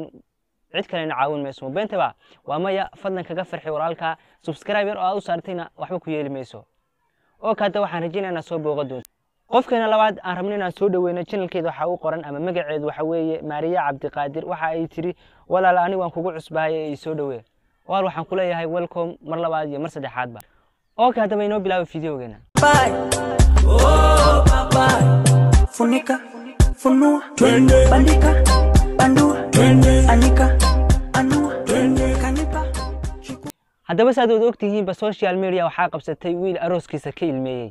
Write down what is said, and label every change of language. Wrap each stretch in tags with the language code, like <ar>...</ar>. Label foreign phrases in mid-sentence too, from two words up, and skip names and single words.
<so>cid kale inaa caawin mayso beentaba waa maya fadlan kaga farxi walaalka subscriber oo aad u saartayna waxba ku yeeli mayso hadda waxaan rajaynaynaa soo booqo doon qofkeena labaad aan rabnaa inaan soo dhaweeyno channelkeeda waxa uu qoran ama magaceedu waxa weeye Maariya Cabdiqaadir waxa ay tiri walaal anigu waan kugu cusbahay ee soo dhaweey waxaan ku leeyahay welcome mar labaad iyo mar saddexaad ba hadaba inoo bilaabo fiideogeena</so> <sw>Funika, funua, bandika, bandua, anika, anua, kanipa.</sw> <so>Hadaba saad u ogtihiin</so> <en>social media</en> <so>waxa qabsatay wiil arooskiisa ka ilmeeyay.</so>